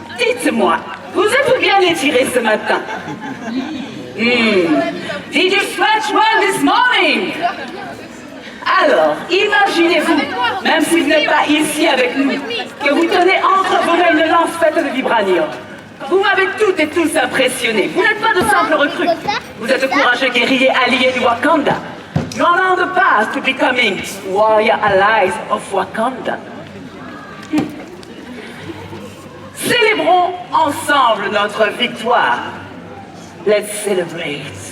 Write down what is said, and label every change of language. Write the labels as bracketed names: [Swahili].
[French] Dites-moi, vous êtes bien étiré ce matin? [English] Did you stretch well this morning? [French] Alors, imaginez-vous, même si vous n'êtes pas ici avec nous, que vous tenez entre vos mains une lance faite de vibranium. Vous m'avez toutes et tous impressionnés. Vous n'êtes pas de simples recrues. Vous êtes de courageux guerriers alliés du Wakanda. [English] You're on the path to becoming warrior allies of Wakanda. [French] Célébrons ensemble notre victoire. [English] Let's celebrate.